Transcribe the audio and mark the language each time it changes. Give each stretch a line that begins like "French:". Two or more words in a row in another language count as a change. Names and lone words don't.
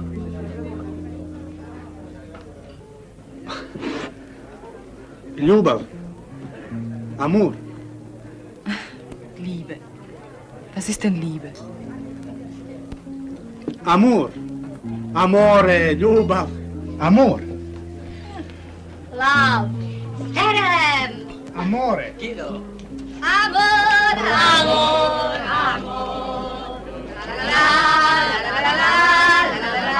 Serbian: Ljubav.
Spanish: Amor.
German: Liebe. Was ist denn Liebe?
Spanish: Amor. Amore, ljubav. Amor.
English: Love. Serem.
Italian: Amore.
Spanish: Amor, amor, amor. La la la la la la la la.